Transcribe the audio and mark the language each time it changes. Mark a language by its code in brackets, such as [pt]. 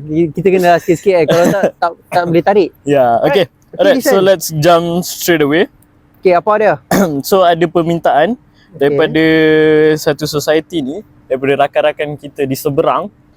[ms] Kita kena sikit-sikit kalau tak boleh tarik. [en] Yeah, okay. Alright, so let's jump straight away. [ms] Okay, apa dia? So ada permintaan daripada satu society ni, daripada rakan-rakan kita di seberang.